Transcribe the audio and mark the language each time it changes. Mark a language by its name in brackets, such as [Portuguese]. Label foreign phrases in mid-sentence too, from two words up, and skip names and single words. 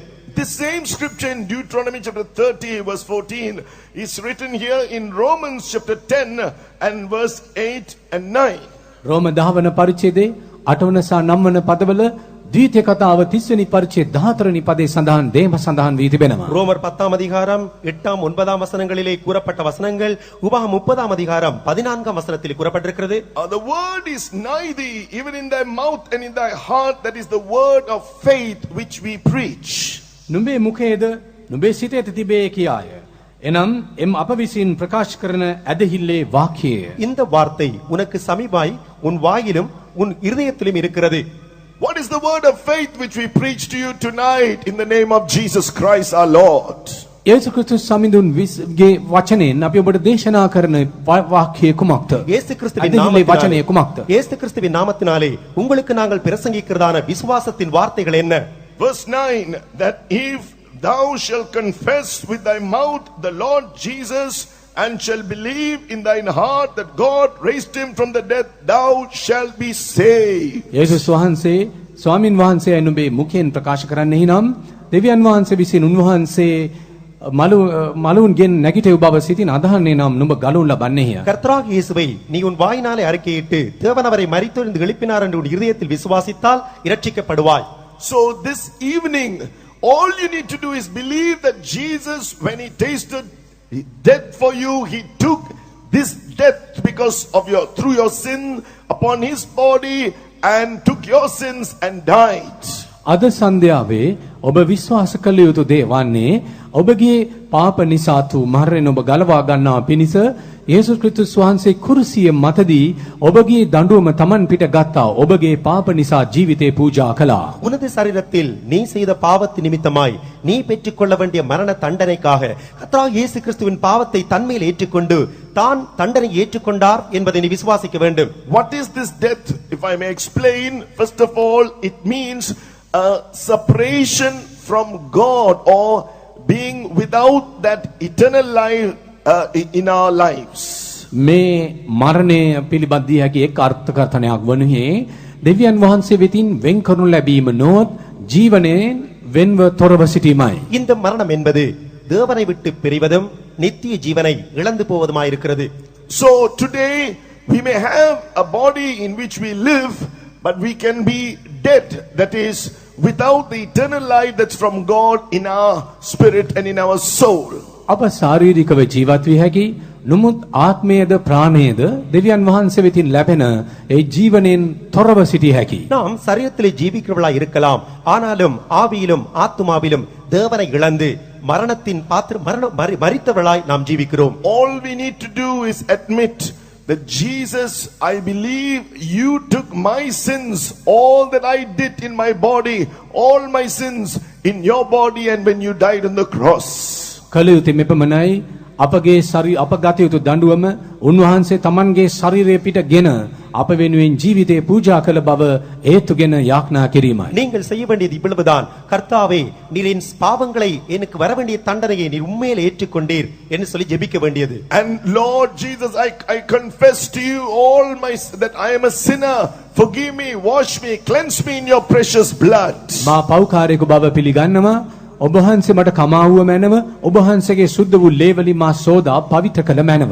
[English] This same scripture in Deuteronomy chapter 30 verse 14 is written here in Romans chapter 10 and verse 8 and 9. [Sinhala] රෝම 10 වන පරිච්ඡේදයේ 8 වන සහ 9 වන පදවල ද්විතීය කතාව 30 වෙනි පරිච්ඡේද 14 වෙනි පදේ සඳහන් දේම සඳහන් වී තිබෙනවා. [Tamil] ரோமர் 10ஆம் அதிகாரம் 8ஆம் 9ஆம் வசனங்களிலே கூறப்பட்ட வசனங்கள் உபாகம் 30ஆம் அதிகாரம் 14ஆம் வசனத்தில் கூறப்பட்டிருக்கிறது. [English] The word is nigh thee, even in thy mouth and in thy heart, that is the word of faith which we preach. [Sinhala] නුඹේ මුඛයේද නුඹේ සිතේද තිබේ කියාය. එනම් එම් අප විසින් ප්‍රකාශ කරන ඇදහිල්ලේ වාක්‍යය. [Tamil] இந்த வார்த்தை உனக்கு சமீபாய் உன் வாயிலும் உன் இருதயத்திலும் இருக்கிறது. [English] What is the word of faith which we preach to you tonight in the name of Jesus Christ our Lord? [Sinhala] යේසුස් ක්‍රිස්තුස් සමිඳුන්ගේ වචනයෙන් අපි ඔබට දේශනා කරන වාක්‍යය කුමක්ද? [Tamil] இயேசு கிறிஸ்துவின் [Sinhala] ඇදහිල්ලේ වචනය [Tamil] நாமத்தினாலே [Sinhala] කුමක්ද? [Tamil] இயேசு கிறிஸ்துவின் நாமத்தினாலே உங்களுக்கு நாங்கள் பிரசங்கிக்கிறதான விசுவாசத்தின் வார்த்தைகள் என்ன? [English] Verse 9, that if thou shalt confess with thy mouth the Lord Jesus and shall believe in thine heart that God raised him from the dead, thou shalt be saved. [Sinhala] යේසුස් වහන්සේ ස්වාමින් වහන්සේ නුඹේ මුඛයෙන් ප්‍රකාශ කරන්නේ නම් දෙවියන් වහන්සේ විසින් උන්වහන්සේ මලුන්ගෙන් නැගිටෙව් බව සිතින් අදහන්නේ නම් නුඹ ගලුන් ලබන්නේය. [Tamil] கர்த்தராகிய இயேசுவை நீ உன் வாயினாலே அறிக்கையிட்டு தேவன் அவரை மரித்தோரிலிருந்து எழுப்பினார் என்று உன் இருதயத்தில் விசுவாசித்தால் இரட்சிக்கப்படுவாய். [English] So this evening, all you need to do is believe that Jesus, when he tasted death for you, he took this death because of through your sin upon his body and took your sins and died. [Sinhala] අද සන්ධ්‍යාවේ ඔබ විශ්වාස කළ යුතු දේ වන්නේ ඔබගේ පාප නිසා තු මරණයෙන් ඔබ ගලවා ගන්නා පිණිස යේසුස් ක්‍රිස්තුස් වහන්සේ කුරුසිය මතදී ඔබගේ දඬුවම තමන් පිට ගත්තා. ඔබගේ පාප නිසා ජීවිතේ පූජා කළා. [Tamil] உனது சரீரத்தில் நீ செய்த பாவத்தின் நிமித்தமாய் நீ பெற்றுக்கொள்ள வேண்டிய மரண தண்டனைக்காக கர்த்தராகிய இயேசு கிறிஸ்துவின் பாவத்தை தன்மேல் ஏற்றுக்கொண்டு தான் தண்டனை ஏற்றுக்கொண்டார் என்பதை நீ விசுவாசிக்க வேண்டும். [English] What is this death? If I may explain, first of all, it means a separation from God or being without that eternal life in our lives. [Sinhala] මේ මරණය පිළිබඳ දී හැකි එක් අර්ථකථනයක් වනුයේ දෙවියන් වහන්සේ වෙතින් වෙන් කරනු ලැබීම නොත් ජීවනයෙන් වෙන්ව තොරව සිටීමයි. [Tamil] இந்த மரணம் என்பது தேவனை விட்டு பிரிவதும் நித்திய ஜீவனை இழந்து போவதுமாயிருக்கிறது. [English] So today we may have a body in which we live, but we can be dead, that is without the eternal life that's from God in our spirit and in our soul. [Sinhala] අප ශාරීරිකව ජීවත් විය හැකි නමුත් ආත්මයේද ප්‍රාණයේද දෙවියන් වහන්සේ වෙතින් ලැබෙන ඒ ජීවණයෙන් තොරව සිටිය හැකි. [Tamil] நாம் சரீரத்திலே ஜீவிக்கிறவர்களாய் இருக்கலாம், ஆனாலும் ஆவியிலும் ஆத்துமாவிலும் தேவனை இழந்து மரணத்தின் மரித்தவர்களாய் நாம் ஜீவிக்கிறோம். [English] All we need to do is admit that Jesus, I believe you took my sins, all that I did in my body, all my sins in your body, and when you died on the cross. [Sinhala] කල යුතු මෙපමණයි අපගේ අප ගත යුතු දඬුවම උන්වහන්සේ තමන්ගේ ශරීරය පිටගෙන අප වෙනුවෙන් ජීවිතේ පූජා කළ බව හේතුගෙන යාඥා කිරීමයි. [Tamil] நீங்கள் செய்ய வேண்டியது இவ்வளவுதான். கர்த்தாவே, நீர் என் பாவங்களை எனக்கு வர வேண்டிய தண்டனையை நீர் உண்மையிலே ஏற்றுக்கொண்டீர் என்று சொல்லி ஜெபிக்க வேண்டியது. [English] And Lord Jesus, I confess to you all that I am a sinner. Forgive me, wash me, cleanse me in your precious blood. [Sinhala] මා පව්කාරයෙකු බව පිළිගන්නවා. ඔබ වහන්සේ මට කමාවුව මැනව. ඔබ වහන්සේගේ සුද්ධ වූ ලේවලින් මා සෝදා පවිත්‍ර කළ මැනව.